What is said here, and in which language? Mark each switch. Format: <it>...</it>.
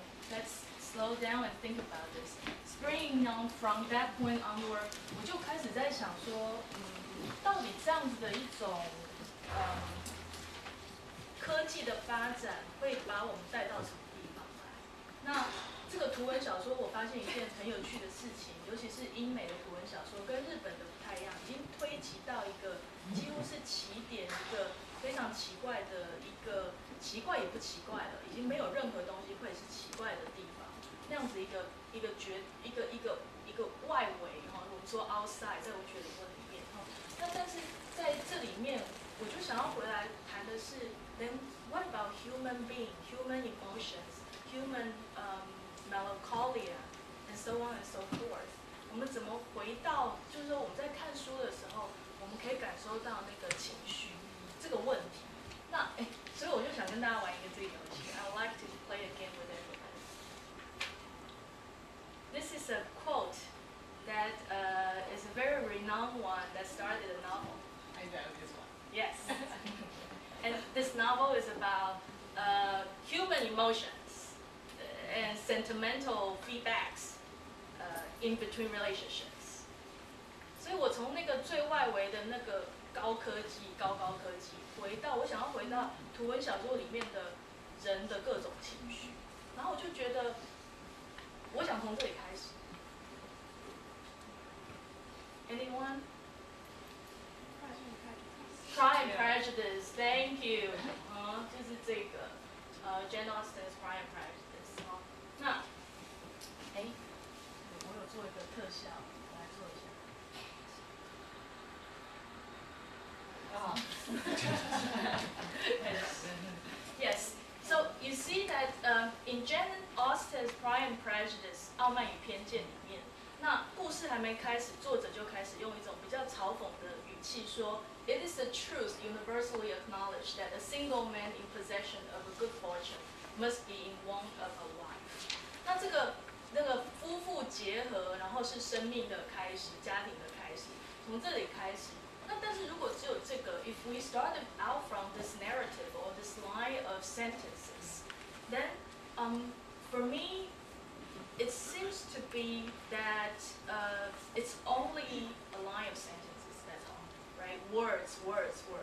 <en>Let's slow down and think about this. Springing on from that point onward,</en> <zh>我就开始在想说，到底这样子的一种科技的发展会把我们带到什么地方来？那这个图文小说，我发现一件很有趣的事情，尤其是英美的图文小说跟日本的不太一样，已经推及到一个几乎是起点，一个非常奇怪的一个奇怪也不奇怪了，已经没有任何东西会是奇怪的地方。那样子一个外围哈，我们说 outside 在文学理论里面哈，那但是在这里面，我就想要回来谈的是 ，</zh> <en>then what about human being, human emotions, human melancholia, and so on and so forth？</en> <zh>我们怎么回到，就是说我们在看书的时候，我们可以感受到那个情绪这个问题。那所以我就想跟大家玩一个这个游戏 ，</zh> <en>I would like to play a game with everybody. This this is a quote that is a very renowned one that started a novel. I know this one. Yes. And this novel is about human emotions and sentimental feedbacks in between relationships.</en> <zh>所以我从那个最外围的那个高科技，我想要回到图文小说里面的人的各种情绪，然后我就觉得，我想从这里开始。</zh> <en>Anyone? Pride and Prejudice, thank you.</en> <zh>就是这个</zh> <en>Jane Austen's Pride and Prejudice。</en> <zh>那，我有做一个特效，我来做一下。</zh> <en>Yes. So you see that in Jane Austen's Pride and Prejudice</en> <zh>《傲慢与偏见》里面，那故事还没开始，作者就开始用一种比较嘲讽的语气说</zh> <en>：“It is the truth universally acknowledged that a single man in possession of a good fortune must be in want of a wife。”</en> <zh>那那个夫妇结合，然后是生命的开始，家庭的开始，从这里开始。那但是如果只有这个</zh> <en>，if we started out from this narrative or this line of sentences, then for me, it seems to be that it's only a line of sentences. That's all, right? Words.</en>